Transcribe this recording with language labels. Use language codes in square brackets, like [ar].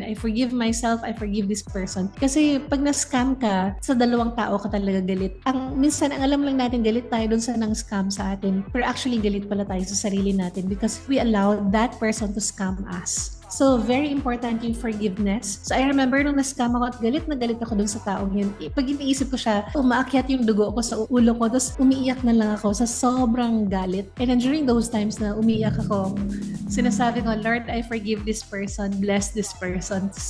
[en] I forgive myself, I forgive this person. [tl] Kasi pag na-scam ka, sa 2 tao ka talaga galit. Minsan, ang alam lang natin, galit tayo dun sa nang-scam sa atin. Pero actually, galit pala tayo sa sarili natin [en] because we allowed that person to scam us. [tl] So, very important yung forgiveness. So, I remember nung na-scam ako at galit na galit ako dun sa taong yun. Pag iniisip ko siya, umaakyat yung dugo ko sa ulo ko, tapos umiiyak na lang ako sa sobrang galit. And then during those times na umiiyak ako, sinasabi ko, [en] Lord, I forgive this person, bless this person.